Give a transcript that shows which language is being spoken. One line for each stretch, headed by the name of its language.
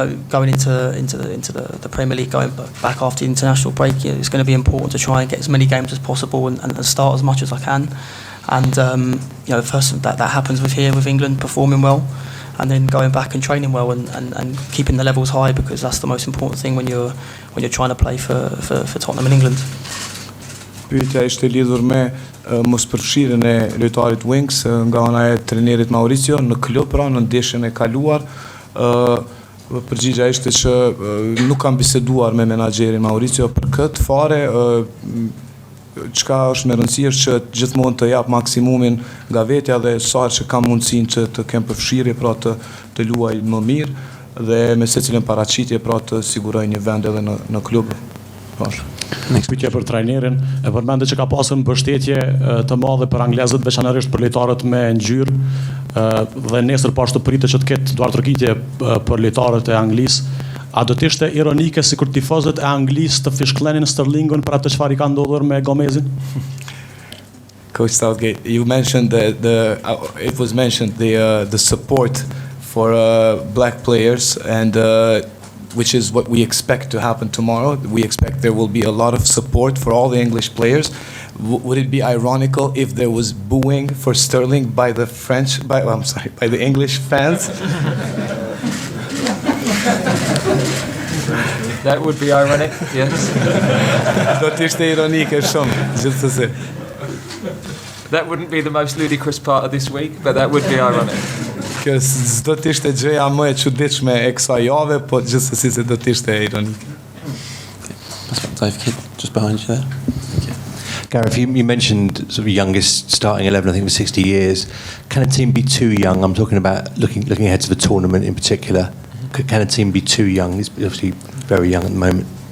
English: going into the Premier League, going back after the international break, it's going to be important to try and get as many games as possible and start as much as I can, and first that happens with England performing well, and then going back and training well and keeping the levels high, because that's the most important thing when you're trying to play for Tottenham in England.
Albanian: Pyetja ishte lidhur me mospërfshirjen e lojtarit Winks nga ana e trajnerit Maurizio në klub, pra në ndeshjen e kaluar. Përgjigjja ishte që nuk kam biseduar me menaxherin Maurizio për këtë fare. Çka është me rëndësi është që gjithmonë të jap maksimumin nga vetja, dhe sa që kam mundësinë që të kem përfshirje, pra të luaj më mirë, dhe me secilën paraqitje, pra të siguroj një vend edhe në klub. Pyetja për trajnerin, e përmendë që ka pasur mbështetje të madhe për anglezët, veçanërisht për lojtarët me ngjyrë, dhe nesër pas të pritet që të ketë duartërkitje për lojtarët e Anglisë. A do të ishte ironike sikur tifozët e Anglisë të fishklenin Sterlingun për atë çfarë ka ndodhur me Gomezin?
English: Coach Southgate, you mentioned it was mentioned the support for black players, and which is what we expect to happen tomorrow. We expect there will be a lot of support for all the English players. Would it be ironical if there was booing for Sterling by the English fans? That would be ironic, yes.
Albanian: Do të ishte ironike shumë, gjithsesi.
English: That wouldn't be the most ludicrous part of this week, but that would be ironic.
Albanian: Kjo s'do të ishte gjëja më e çuditshme e kësaj jave, po gjithsesi se do të ishte ironike.
English: Dave, just behind you there. Gareth, you mentioned sort of youngest starting 11, I think, for 60 years. Can a team be too young? I'm talking about looking ahead to the tournament in particular. Can a team be too young? It's obviously very young at the moment.